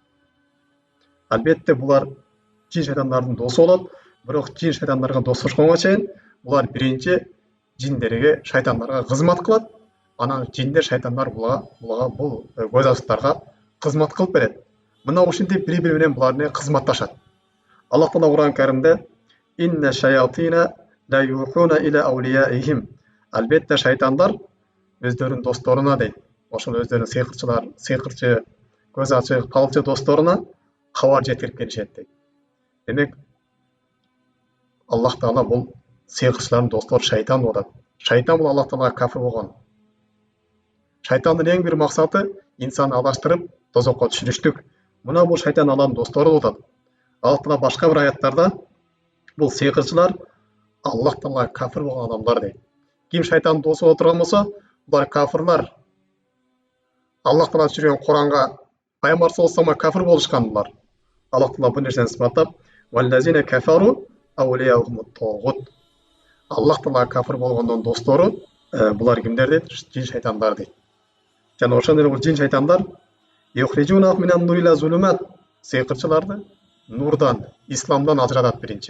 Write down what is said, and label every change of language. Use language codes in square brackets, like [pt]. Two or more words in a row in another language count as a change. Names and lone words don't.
[ky] Албетте булар жин шайтандардын досу болот, бирок жин шайтандарга достошконго чейин булар биринчи жиндерге, шайтандарга кызмат кылат, анан жиндер, шайтандар бул көз ачыктарга кызмат кылып берет. Мына ушинтип бири-бири менен булар менен кызматташат. Аллах Таала Кур'ан Каримде [ar] إن الشياطين ليوحون إلى أوليائهم. [ky] Албетте шайтандар өздөрүнүн досторуна дейт. Ошол өздөрүнүн сыйкырчы, көз ачык, талчы досторуна кабар жеткирип келишет дейт. Демек, Аллах Таала бул сыйкырчылардын достору шайтан болот. Шайтан бул Аллах Таалага кафир болгон. Шайтандын эң бир максаты инсанды адаштырып, тозокко түшүрүштүк. Мына бул шайтан Аллахтын достору болот. Аллах Таала башка бир аяттарда бул сыйкырчылар Аллах Таалага кафир болгон адамдар дейт. Ким шайтандын досу боло турган болсо, булар кафирлар. Аллах Таала түшүргөн Куранга пайгамбар [ar] صلى الله عليه [ky] кафир болушкан булар. Аллах Таала бул нерсени сыпаттап, [ar] "والذين كفروا أولياؤهم الطاغوت". [ky] Аллах Таалага кафир болгондон достору булар кимдер дейт? Жин шайтандар дейт. Жана ошондой эле бул жин шайтандар [ar] يخرجون من النور إلى الظلمات, [ky] сыйкырчыларды нурдан, исламдан ажыратат биринчи.